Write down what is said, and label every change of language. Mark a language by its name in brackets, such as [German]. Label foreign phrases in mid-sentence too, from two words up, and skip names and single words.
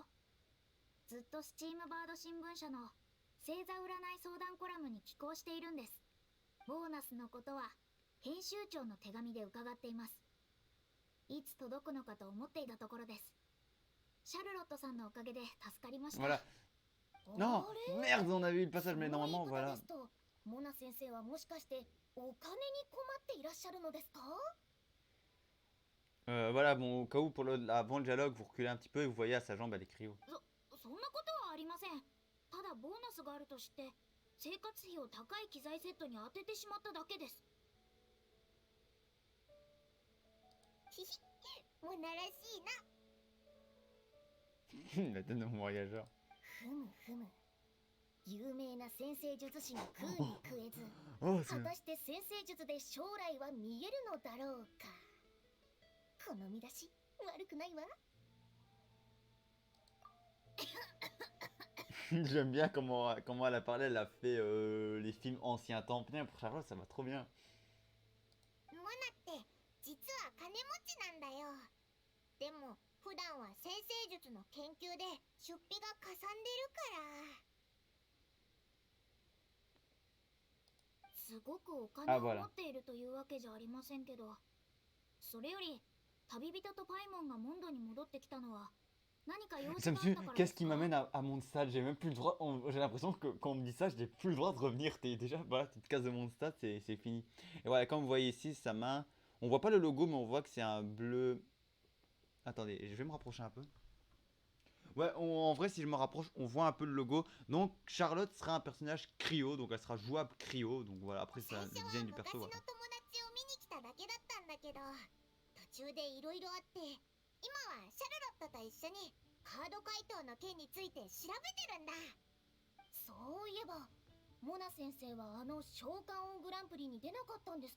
[Japanese] ずっとスチームバード新聞社の星座占い相談コラムに寄稿しているんです。ボーナスのことは編集長の手紙で伺っています。いつ届くのかと思っていたところです。シャルロットさんのおかげで助かりました。 [French] Voilà. Non! Merde, on a vu le passage, mais normalement, voilà. [Japanese] モナ先生はもしかしてお金に困っていらっしゃるのですか？ [French] Voilà, bon, au cas où, avant le dialogue, vous reculez un petit peu et vous voyez à sa jambe, elle est cryo. [Japanese] そんなことはありません。ただボーナスがあるとして生活費を高い機材セットに当ててしまっただけです。ひひ、モナらしいな。 [French] La tête de mon voyageur. [Japanese] ふむふむ。有名な先生術師が食うに食えず、 Oh, 果たして先生術で将来は見えるのだろうか。この見出し悪くないわ。 [French] J'aime bien comment elle a parlé, elle a fait les films anciens temps. Putain, pour Charlotte, ça va trop bien. [Japanese] モナって実は金持ちなんだよ。でも普段は先生術の研究で出費がかさんでるから。すごくお金を持っているというわけじゃありませんけど、それより旅人とパイモンがモンドに戻ってきたのは何か用 [French] Ça [Japanese] 事 [French] me [Japanese] があっ [French] suit. [Japanese] たからで [French] Qu'est-ce [Japanese] す [French] qui [Japanese] か？ [French] m'amène à Mondstadt? J'ai même plus le droit. J'ai l'impression que quand on me dit ça, j'ai plus le droit de revenir. T'es déjà, voilà, tu te casses de Mondstadt, c'est fini. Et voilà, comme vous voyez ici, sa main. On voit pas le logo, mais on voit que c'est un bleu. Attendez, je vais me rapprocher un peu. Ouais, en vrai, si je me rapproche, on voit un peu le logo. Donc, Charlotte sera un personnage cryo, donc elle sera jouable cryo. Donc voilà, après, [Japanese] 最 [French] ça, [Japanese] 初 [French] le [Japanese] は [French] design du [Japanese] 昔 [French] perso. [Japanese] の友 [French] Voilà. [Japanese] 達を見に来ただけだったんだけど、途中でいろいろあって今はシャルロットと一緒にカード回答の件について調べてるんだ。そういえばモナ先生はあの召喚王グランプリに出なかったんですか？